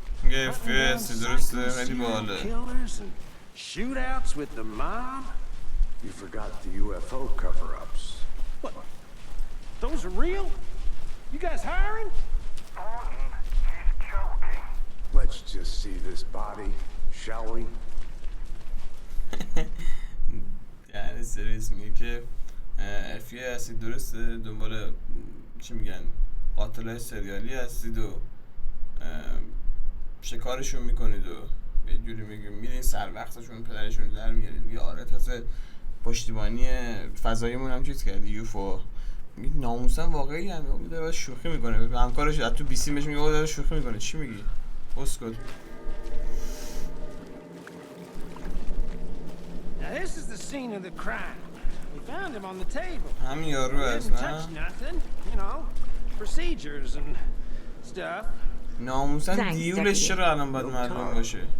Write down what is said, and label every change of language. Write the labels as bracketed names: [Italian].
[Persian] میگه FPS درسته خیلی باحاله. [English] Killers and shootouts with the mob. You forgot the UFO cover-ups. What? Those are real? You guys hiring? Thornton, he's joking. Let's just see this body, shall we? [Persian] یعنی سریس میگه که FBI هستید درسته؟ دنبال چی میگن؟ قاتلای سریالی هستید و شکارشون میکنید و یه جوری میگه میرین سر وقتشون پدرشون در میارید. میگه آره تازه پشتیبانی فضاییمون هم چیز کردی یوفو. میگه ناموسن واقعی هم داره شوخی میکنه. همکارش از تو بیسی بهش میگه داره شوخی میکنه. چی میگی؟ اسکت. [English] Now this is the scene of the crime. We found him on the table. [Persian] همین یارو هست [English] Didn't [Persian] نه؟ [English] touch nothing, you know, procedures and stuff. [Persian] ناموسن دیولش چرا الان باید معلوم باشه؟